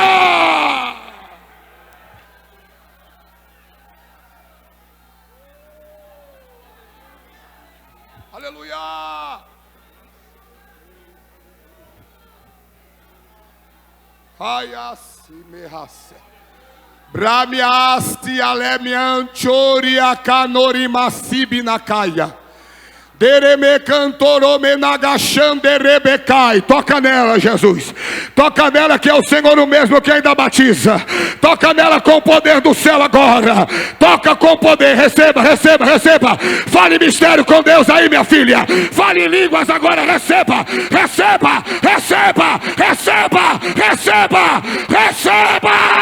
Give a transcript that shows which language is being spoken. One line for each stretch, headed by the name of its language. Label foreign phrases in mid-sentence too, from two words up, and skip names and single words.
Portuguese: Aleluia. Ai, assim me raça. Bramiasti alemianchoria canorimacibi na caia. Dereme cantorome nagachanderebecai. Toca nela, Jesus. Toca nela, que é o Senhor o mesmo que ainda batiza. Toca nela com o poder do céu agora. Toca com poder. Receba, receba, receba. Fale mistério com Deus aí, minha filha. Fale em línguas agora. Receba, receba, receba, receba, receba, receba.